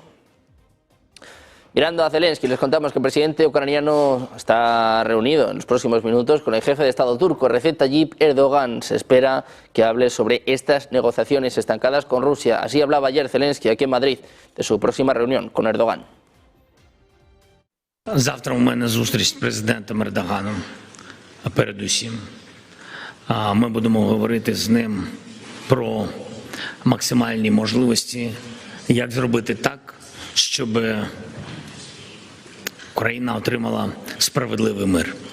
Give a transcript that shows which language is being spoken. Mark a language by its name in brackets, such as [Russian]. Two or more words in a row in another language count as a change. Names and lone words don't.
[Spanish] Mirando a Zelensky, les contamos que el presidente ucraniano está reunido en los próximos minutos con el jefe de Estado turco, Recep Tayyip Erdogan. Se espera que hable sobre estas negociaciones estancadas con Rusia. Así hablaba ayer Zelensky aquí en Madrid de su próxima reunión con Erdogan. [Ukrainian] Завтра у мене зустріч з президентом Ердоганом, передусім. Ми будемо говорити з ним про максимальні можливості, як зробити так, щоб Україна отримала справедливий мир.